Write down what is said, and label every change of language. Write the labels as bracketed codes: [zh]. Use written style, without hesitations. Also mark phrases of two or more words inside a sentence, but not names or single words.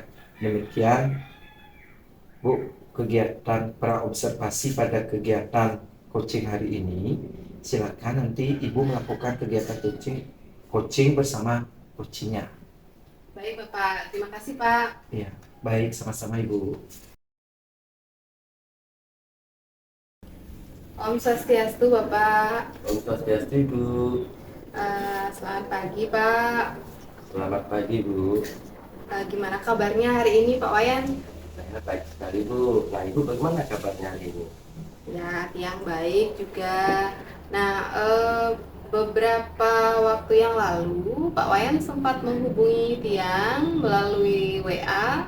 [id] Demikian Bu, kegiatan praobservasi pada kegiatan coaching hari ini. Silakan nanti Ibu melakukan kegiatan coaching bersama coachingnya. Baik Bapak, terima kasih Pak. Iya, baik, sama-sama Ibu. [ban] Om Swastiastu Bapak. Om Swastiastu Ibu. [id] Selamat pagi Pak. Selamat pagi Bu. Gimana kabarnya hari ini Pak Wayan? Saya baik sekali Bu. Nah Ibu bagaimana kabarnya hari ini? Ya, Tiang baik juga. Nah, beberapa waktu yang lalu Pak Wayan sempat menghubungi Tiang melalui WA.